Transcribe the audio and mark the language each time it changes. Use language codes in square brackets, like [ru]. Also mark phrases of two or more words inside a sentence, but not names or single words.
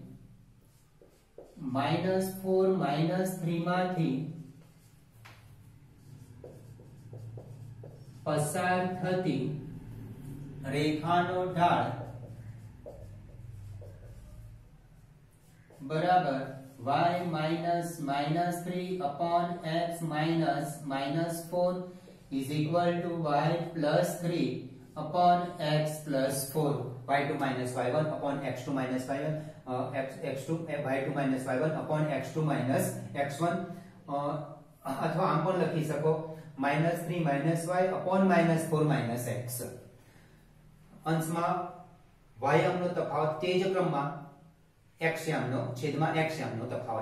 [en] -4 -3 [gu] માંથી પસાર થતી રેખાનો ઢાળ બરાબર [en] y -3 upon x -4 is equal to y plus 3 upon x plus 4. y2 minus y1 upon x2 minus y1 x2 y2 minus y1 upon x2 minus x1 [gu] અથવા આમ પણ લખી શકો [en] -3 minus y upon -4 minus x. [gu] અંશમાં y અંકનો તફાવત તે જ ક્રમમાં x યામનો છેદમાં x યામનો તફાવત.